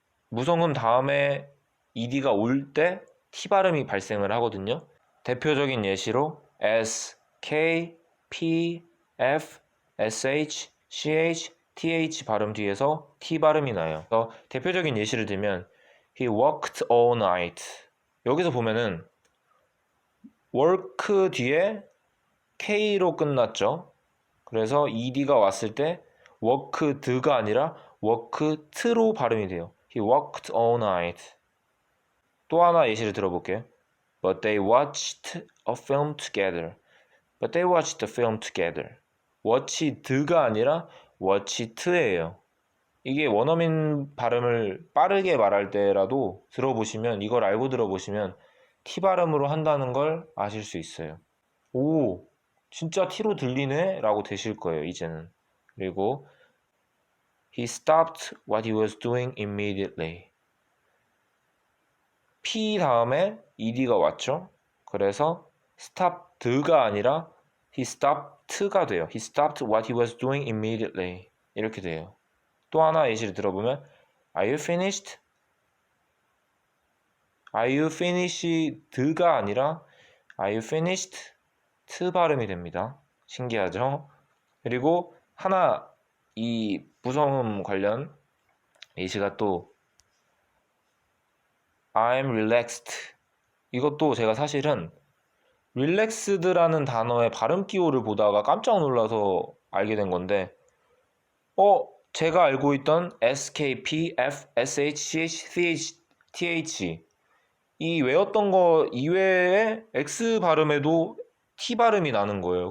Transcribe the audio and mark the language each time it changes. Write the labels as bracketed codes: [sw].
[ko] 무성음 다음에 ed가 올 때 T 발음이 발생을 하거든요. 대표적인 예시로 S, K, P, F, SH, CH, TH 발음 뒤에서 T 발음이 나요. 대표적인 예시를 들면 [en] He worked all night. [ko] 여기서 보면은 work 뒤에 K로 끝났죠. 그래서 ed가 왔을 때 worked가 아니라 worked로 발음이 돼요. [en] He worked all night. [ko] 또 하나 예시를 들어볼게요. [en] But they watched a film together. But they watched the film together. [ko] watched가 아니라 watched예요. 이게 원어민 발음을 빠르게 말할 때라도 들어보시면, 이걸 알고 들어보시면 T 발음으로 한다는 걸 아실 수 있어요. 오, 진짜 T로 들리네? 라고 되실 거예요, 이제는. 그리고 [en] He stopped what he was doing immediately. [ko] P 다음에 ed가 왔죠. 그래서 stopped가 아니라 he stopped가 돼요. [en] He stopped what he was doing immediately. [ko] 이렇게 돼요. 또 하나 예시를 들어보면 [en] Are you finished? Are you finished가 아니라 Are you finished? [ko] 트 발음이 됩니다. 신기하죠? 그리고 하나 이 부성음 관련 예시가 또 [en] I'm relaxed. [ko] 이것도 제가 사실은 relaxed라는 단어의 발음 기호를 보다가 깜짝 놀라서 알게 된 건데 제가 알고 있던 SKP, F, SH, CH, CH, TH 이 외웠던 거 이외에 X 발음에도 T 발음이 나는 거예요.